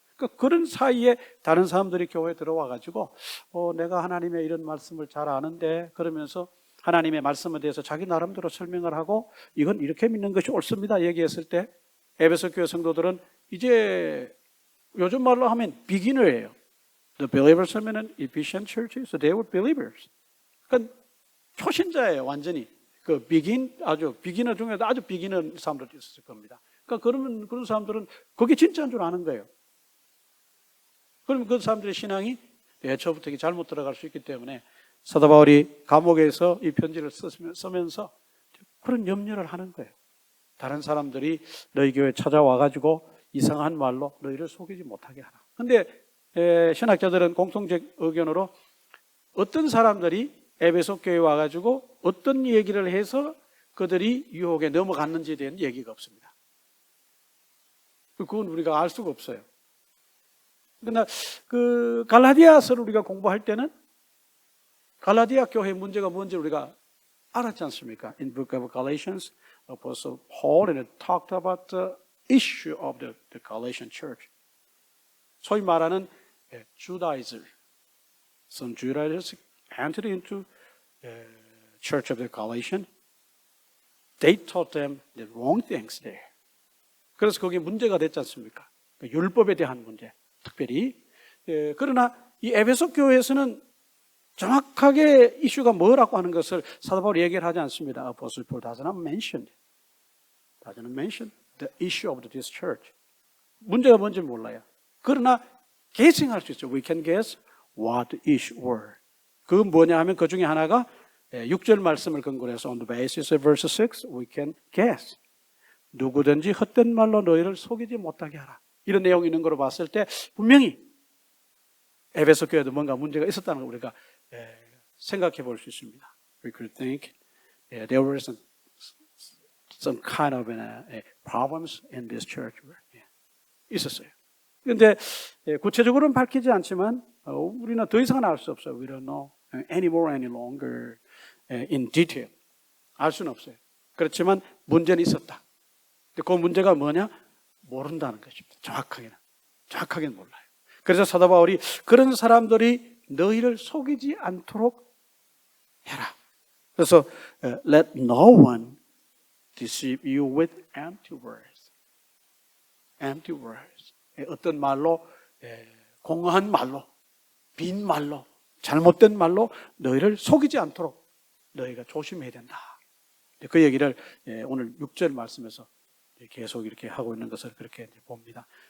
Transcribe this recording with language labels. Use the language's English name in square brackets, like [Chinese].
[Korean] 그러니까 그런 사이에 다른 사람들이 교회에 들어와 가지고 내가 하나님의 이런 말씀을 잘 아는데, 그러면서 하나님의 말씀에 대해서 자기 나름대로 설명을 하고 이건 이렇게 믿는 것이 옳습니다 얘기했을 때 에베소 교회 성도들은 이제 요즘 말로 하면 비기너예요. [English] The believers 하면은 Ephesian church, so they were believers. [Korean] 그러니까 초신자예요, 완전히. 그 아주 비기너 중에도 아주 비기너 사람들도 있었을 겁니다. 그러니까 그런 사람들은 그게 진짜인 줄 아는 거예요. 그러면 그 사람들의 신앙이 애초부터 잘못 들어갈 수 있기 때문에 사도 바울이 감옥에서 이 편지를 쓰면서 그런 염려를 하는 거예요. 다른 사람들이 너희 교회에 찾아와가지고 이상한 말로 너희를 속이지 못하게 하라. 근데 신학자들은 공통적 의견으로 어떤 사람들이 에베소 교회에 와가지고 어떤 얘기를 해서 그들이 유혹에 넘어갔는지에 대한 얘기가 없습니다. 그건 우리가 알 수가 없어요. 그러나 그 갈라디아서를 우리가 공부할 때는 갈라디아 교회의 문제가 뭔지 우리가 알았지 않습니까? [English] In book of Galatians, Apostle Paul talked about the issue of the Galatian church. [Korean] 소위 말하는 Judaizers. [English] Some Judaizers entered into the church of the Galatians. They taught them the wrong things there. [Korean] 그래서 거기에 문제가 됐지 않습니까? 율법에 대한 문제, 특별히. 그러나 이 에베소 교회에서는 정확하게 이슈가 뭐라고 하는 것을 사도 바울이 얘기를 하지 않습니다. [English] Apostle Paul does not mention the issue of this church. [Korean] 문제가 뭔지 몰라요. [English] 그러나 guessing할 수 있죠. We can guess what the issue were. [Korean] 그 뭐냐 하면 그 중에 하나가 6절 말씀을 근거로 해서 on the basis of verse 6, we can guess. 누구든지 헛된 말로 너희를 속이지 못하게 하라. 이런 내용이 있는 거로 봤을 때 분명히 에베소 교회도 뭔가 문제가 있었다는 걸 우리가 생각해 볼 수 있습니다. [English] We could think there were some kind of problems in this church. [Korean] 있었어요. 그런데 구체적으로는 밝히지 않지만 우리는 더 이상은 알 수 없어요. [English] We don't know anymore, any longer in detail. [Korean] 알 수는 없어요. 그렇지만 문제는 있었다. 그 문제가 뭐냐? 모른다는 것입니다. 정확하게는 몰라요. 그래서 사도 바울이 그런 사람들이 너희를 속이지 않도록 해라. [English] 그래서 let no one deceive you with empty words. empty words. [Korean] 어떤 말로, 공허한 말로, 빈 말로, 잘못된 말로 너희를 속이지 않도록 너희가 조심해야 된다. 그 얘기를 오늘 6절 말씀에서 계속 이렇게 하고 있는 것을 그렇게 봅니다.